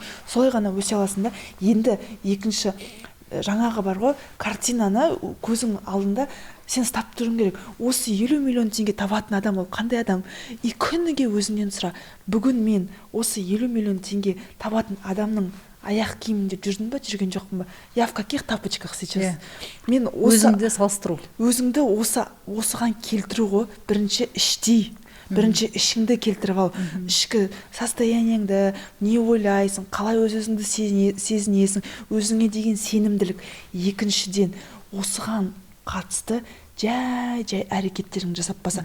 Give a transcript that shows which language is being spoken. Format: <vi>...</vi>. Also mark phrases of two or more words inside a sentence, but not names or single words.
<kk>Солай ғана өсе аласың да. Енді екінші жаңағы бар ғой, картинаны көзің алдында сен ұстап тұруың керек. Осы 50 миллион теңге табатын адам ол қандай адам? И күніге өзіңнен сұра. Бүгін мен осы 50 миллион теңге табатын адамның аяқ киімінде жүрдім ба, жүрген жоқпын ба?</kk> <ru>Я в каких тапочках сейчас?</ru> <kk>Мен өзіңді салыстыру. Өзіңді осыған келтіру ғой, бірінші іштей. Бірінші ішіңді келтіріп ал. Ішкі состояниеңді, не ойлайсың, қалай өзіңді сезінесің, өзіңе деген сенімділік. Екіншіден, осыған қатысты жай әрекеттерін жасап баса.</kk>